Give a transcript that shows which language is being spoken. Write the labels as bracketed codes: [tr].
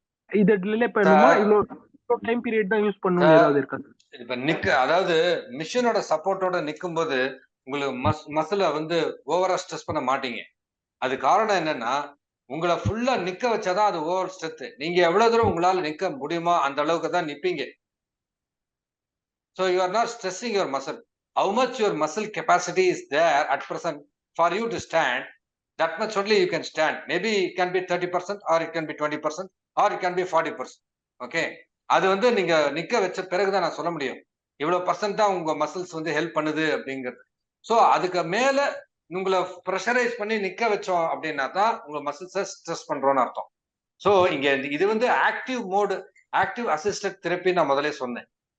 [ta] இதை டிலே பண்ணுமா, இவ்வளவு டைம் பீரியட் தான் யூஸ் பண்ணணும் ஏதாவது இருக்கா? இப்ப அதாவது மிஷினோட சப்போர்ட்டோட நிக்கும் போது உங்களுக்கு மசில வந்து ஓவரா ஸ்ட்ரெஸ் பண்ண மாட்டீங்க. அது காரணம் என்னன்னா, உங்களை ஃபுல்லா நிக்க வச்சாதான் அது ஓவர் ஸ்ட்ரென்த். நீங்க எவ்வளவு தூரம் உங்களால நிக்க முடியுமா அந்த அளவுக்கு தான் நிப்பீங்க. [en] So you are not stressing your muscle. How much your muscle capacity is there at present for you to stand, that much only you can stand. Maybe it can be 30% or it can be 20% or it can be 40%. [ta] Okay, அது வந்து நீங்க நிக்க வச்ச பிறகுதான் நான் சொல்ல முடியும் இவ்வளவு பர்சன்ட் தான் உங்க மசில்ஸ் வந்து ஹெல்ப் பண்ணுது அப்படிங்கிறது. ஸோ அதுக்கு மேல உங்களை ப்ரெஷரைஸ் பண்ணி நிக்க வச்சோம் அப்படின்னா தான் உங்க மசில்ஸை ஸ்ட்ரெஸ் பண்றோம்னு அர்த்தம். ஸோ இங்க இது வந்து active mode, active assisted therapy நான் முதலே சொன்னேன்.